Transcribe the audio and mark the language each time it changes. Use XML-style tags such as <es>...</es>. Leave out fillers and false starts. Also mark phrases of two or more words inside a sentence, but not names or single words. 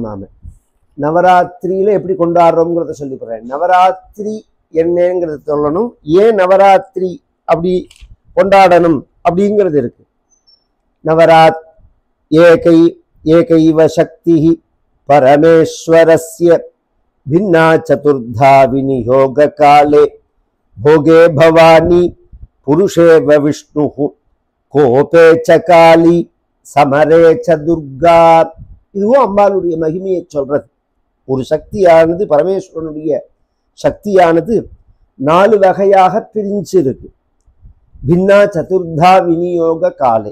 <ta>நாம நவராத்திரியில எப்படி கொண்டாடுறோம்ங்கிறத சொல்லி போறேன். நவராத்திரி என்னங்கிறத சொல்லணும். ஏன் நவராத்திரி அப்படி கொண்டாடணும் அப்படிங்கிறது இருக்கு.</ta> <sa>नवरात् एकैव शक्ति परमेश्वरस्य भिन्ना चतुर्धा विनियोग काले भोगे भवानी पुरुषेव विष्णुः कोपे सकाली समरे च दुर्गा.</sa> <ta>இதுவும் அம்பாளுடைய மகிமையை சொல்றது. ஒரு சக்தியானது, பரமேஸ்வரனுடைய சக்தியானது 4 வகையாக பிரிஞ்சிருக்கு.</ta> <sa>भिन्ना चतुर्धा विनियोग काले.</sa>